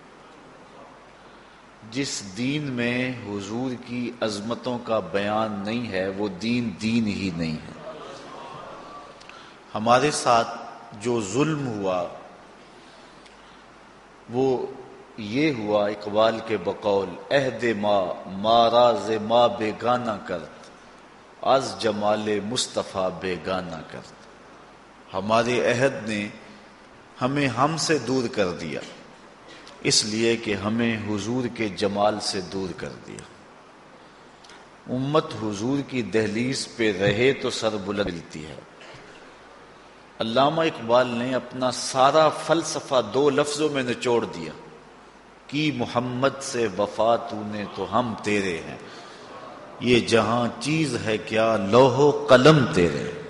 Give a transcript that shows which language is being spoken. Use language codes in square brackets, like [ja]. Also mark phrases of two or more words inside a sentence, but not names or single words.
[ur] جس دین میں حضور کی عظمتوں کا بیان نہیں ہے وہ دین دین ہی نہیں ہے۔ ہمارے ساتھ جو ظلم ہوا وہ یہ ہوا، اقبال کے بقول [fa] عہد ما راز ما بیگانہ کرد، از جمال مصطفیٰ بیگانہ کرد۔ [ur] ہمارے عہد نے ہمیں ہم سے دور کر دیا، اس لیے کہ ہمیں حضور کے جمال سے دور کر دیا۔ امت حضور کی دہلیز پہ رہے تو سر بلند ملتی ہے۔ علامہ اقبال نے اپنا سارا فلسفہ دو لفظوں میں نچوڑ دیا کہ محمد سے وفا تو نے تو ہم تیرے ہیں، یہ جہاں چیز ہے کیا لوح و قلم تیرے۔